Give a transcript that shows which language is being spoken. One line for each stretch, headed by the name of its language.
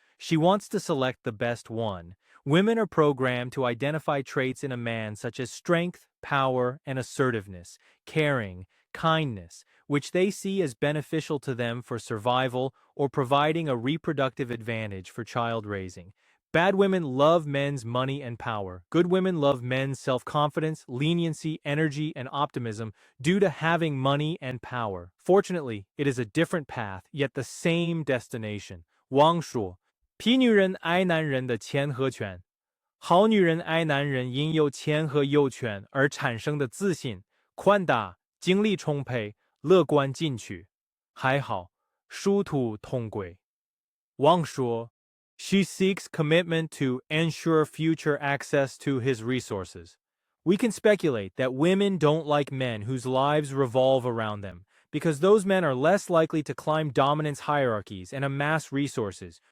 English: She wants to select the best one. Women are programmed to identify traits in a man such as strength, power, and assertiveness, caring, kindness, which they see as beneficial to them for survival or providing a reproductive advantage for child raising. Bad women love men's money and power. Good women love men's self-confidence, leniency, energy, and optimism due to having money and power. Fortunately, it is a different path, yet the same destination. Wang Shuo.
Chinese: 痞女人爱男人的钱和权，好女人爱男人因有钱和有权而产生的自信、宽大、精力充沛、乐观进取。还好，殊途同归。
English: Wang
Chinese: 说
English: She seeks commitment to ensure future access to his resources. We can speculate that women don't like men whose lives revolve around them, because those men are less likely to climb dominance hierarchies and amass resources.